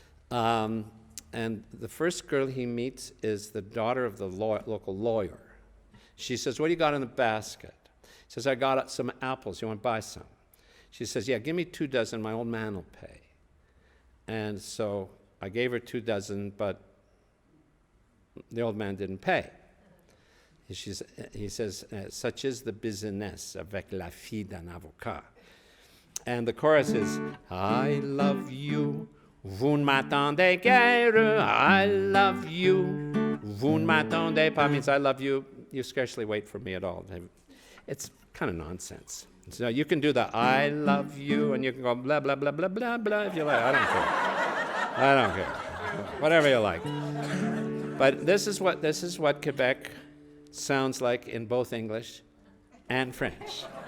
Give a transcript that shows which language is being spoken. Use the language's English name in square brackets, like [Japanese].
[English] And the first girl he meets is the daughter of the local lawyer. She says, "What do you got in the basket?" He says, "I got some apples. You want to buy some?" She says, "Yeah, give me 2 dozen. My old man will pay." And so I gave her 2 dozen, but the old man didn't pay. He says, "Such is the business [French] avec la fille d'un avocat." [English] And the chorus is, "I love you, [French] vous ne m'attendez guère. [English] I love you, [French] vous ne m'attendez pas." [English] Means I love you, you scarcely wait for me at all. It's kind of nonsense. So you can do the "I love you," and you can go blah, blah, blah, blah, blah, blah if you like. I don't care. Whatever you like. But this is what Quebec sounds like in both English and French.